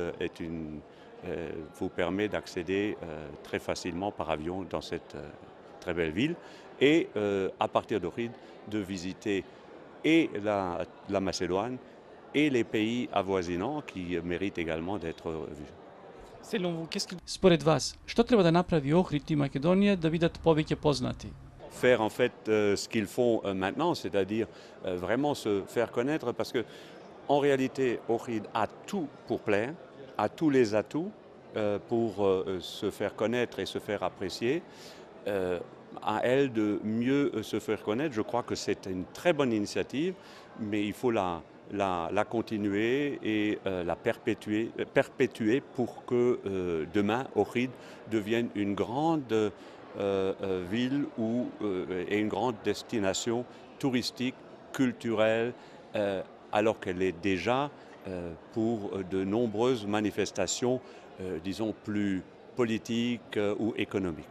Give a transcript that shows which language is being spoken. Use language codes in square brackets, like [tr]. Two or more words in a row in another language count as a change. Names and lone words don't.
[fr] vous permet d'accéder très facilement par avion dans cette très belle ville et à partir d'Ohrid de visiter et la Macédoine et les pays avoisinants qui méritent également d'être vus. Selon vous, qu'est-ce que [mk] Според вас, што треба да направи Охрид и Македонија да бидат повеќе познати? [fr] Faire en fait ce qu'ils font maintenant, c'est-à-dire vraiment se faire connaître parce que en réalité Ohrid a tout pour plaire, a tous les atouts pour se faire connaître et se faire apprécier. À elle de mieux se faire connaître. Je crois que c'est une très bonne initiative, mais il faut la continuer et la perpétuer pour que demain Ohrid devienne une grande ville et une grande destination touristique, culturelle, alors qu'elle est déjà pour de nombreuses manifestations, disons, plus politiques ou économiques.